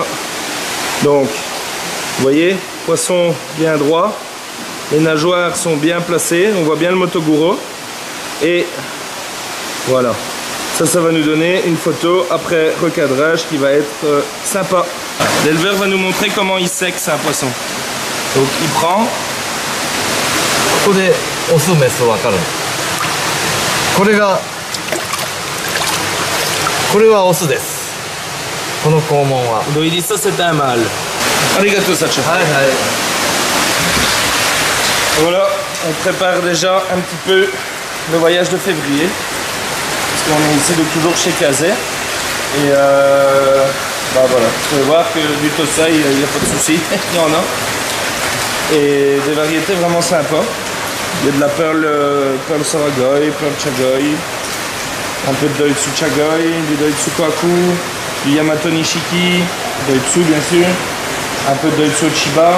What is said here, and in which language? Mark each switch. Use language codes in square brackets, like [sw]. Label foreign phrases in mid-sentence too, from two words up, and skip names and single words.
[fr] Donc, vous voyez, poisson bien droit. Les nageoires sont bien placées. On voit bien le Motoguro. Et voilà. Ça va nous donner une photo après recadrage qui va être sympa. L'éleveur va nous montrer comment il sexe un poisson. Donc, il prend. [ja] ここでオスメス分かる。これはオスです。この肛門は。 [fr] Donc, il dit ça, c'est un mâle. [ja] Arigato, Sacha. はいはい。 [fr] Voilà, on prépare déjà un petit peu le voyage de février. Parce qu'on est ici donc toujours chez Kazé. Et voilà, vous pouvez voir que du Tosai, il n'y a pas de souci, il y en a. Et des variétés vraiment sympas. Il y a de la Pearl Saragoi, Pearl Chagoi, un peu de Doitsu Chagoi, du Doitsu Kohaku, du Yamato Nishiki, Doitsu bien sûr, un peu de Doitsu Chiba.